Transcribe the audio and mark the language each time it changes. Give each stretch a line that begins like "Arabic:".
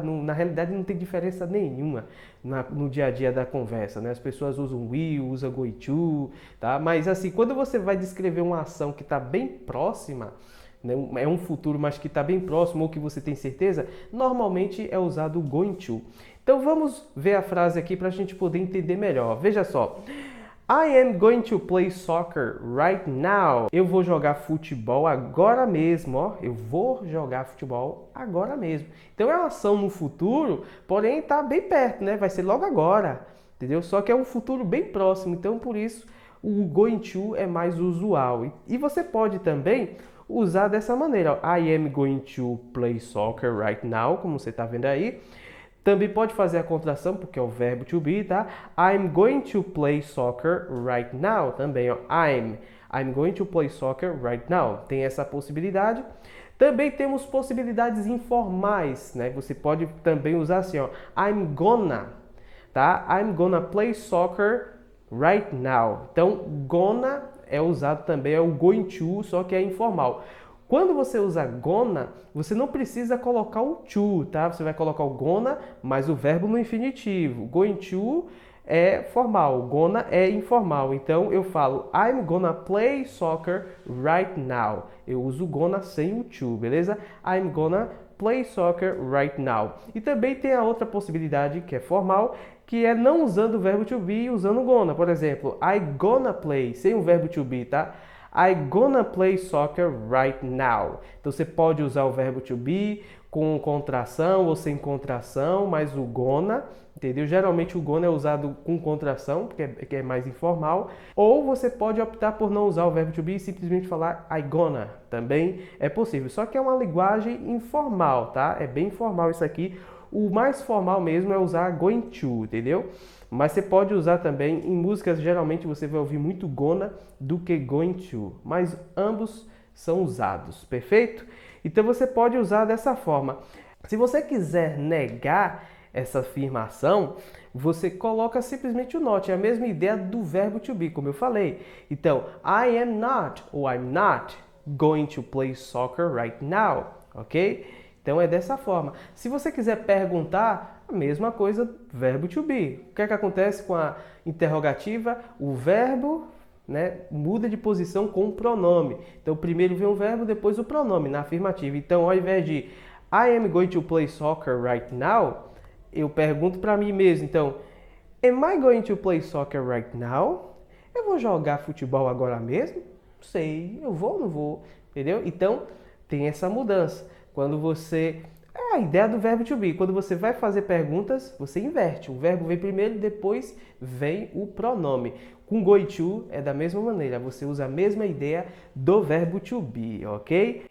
Portuguese: Na realidade não tem diferença nenhuma no dia a dia da conversa, né? As pessoas usam will, usam going to, tá? Mas assim, quando você vai descrever uma ação que está bem próxima, né? É um futuro, mas que está bem próximo ou que você tem certeza, normalmente é usado o going to. Então vamos ver a frase aqui para a gente poder entender melhor. Veja só.
English: I am going to play soccer right now.
Portuguese: Eu vou jogar futebol agora mesmo, ó. Eu vou jogar futebol agora mesmo. Então é uma ação no futuro, porém está bem perto, né? Vai ser logo agora, entendeu? Só que é um futuro bem próximo, então por isso o going to é mais usual. E você pode também usar dessa maneira, ó.
English: I am going to play soccer right now,
Portuguese: como você está vendo aí. Também pode fazer a contração, porque é o verbo to be, tá?
English: I'm going to play soccer right now.
Portuguese: Também, ó.
English: I'm going to play soccer right now.
Portuguese: Tem essa possibilidade. Também temos possibilidades informais, né? Você pode também usar assim, ó.
English: I'm gonna, tá? I'm gonna play soccer right now.
Portuguese: Então, gonna é usado também, é o going to, só que é informal. Quando você usa gonna, você não precisa colocar o to, tá? Você vai colocar o gonna mais o verbo no infinitivo. Going to é formal, gonna é informal. Então eu falo
English: I'm gonna play soccer right now.
Portuguese: Eu uso gonna sem o to, beleza?
English: I'm gonna play soccer right now.
Portuguese: E também tem a outra possibilidade que é formal, que é não usando o verbo to be e usando gonna. Por exemplo,
English: I gonna play,
Portuguese: sem o verbo to be, tá?
English: I gonna play soccer right now.
Portuguese: Então você pode usar o verbo to be com contração ou sem contração, mas o gonna, entendeu? Geralmente o gonna é usado com contração, porque é mais informal. Ou você pode optar por não usar o verbo to be e simplesmente falar I gonna. Também é possível. Só que é uma linguagem informal, tá? É bem informal isso aqui. O mais formal mesmo é usar going to, entendeu? Mas você pode usar também, em músicas geralmente você vai ouvir muito gonna do que going to, mas ambos são usados, perfeito? Então você pode usar dessa forma. Se você quiser negar essa afirmação, você coloca simplesmente o not, é a mesma ideia do verbo to be, como eu falei.
English: Então, I am not ou I'm not going to play soccer right now, ok?
Portuguese: Então é dessa forma. Se você quiser perguntar, a mesma coisa, verbo to be. O que é que acontece com a interrogativa? O verbo, né, muda de posição com o pronome. Então primeiro vem o verbo, depois o pronome na afirmativa. Então ao invés de
English: I am going to play soccer right now,
Portuguese: eu pergunto para mim mesmo.
English: Então, am I going to play soccer right now?
Portuguese: Eu vou jogar futebol agora mesmo? Não sei, eu vou ou não vou? Entendeu? Então tem essa mudança. Quando você... É a ideia do verbo to be. Quando você vai fazer perguntas, você inverte. O verbo vem primeiro, depois vem o pronome. Com going to é da mesma maneira. Você usa a mesma ideia do verbo to be, ok?